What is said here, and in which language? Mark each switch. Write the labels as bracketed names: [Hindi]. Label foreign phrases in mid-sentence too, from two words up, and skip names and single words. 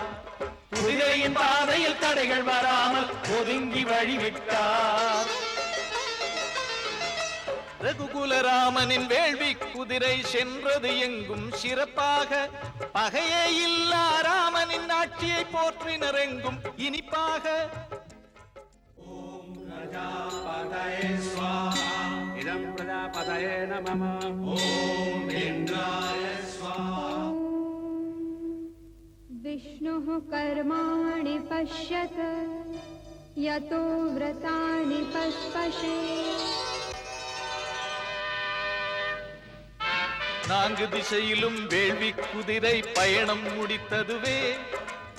[Tamil] குதிரையின் பாதையில் தடைகள் வராமல் ஒதுங்கி வழிவிட்டார். ரகுகுலராமனின் வேள்வி குதிரை சென்றது எங்கும் சிறப்பாக. பகையே இல்லா ராமனின் ஆட்சியை போற்றினர் எங்கும் இனிப்பாக. [Sanskrit] प्रजापतये स्वाहा इदं प्रजापतये नमः. ॐ इन्द्राय स्वाहा. विष्णुः कर्माणि पश्यत यतो व्रतानि पस्पशे. [Tamil] நான்கு திசையிலும் வேள்வி குதிரை பயணம் முடித்ததுவே.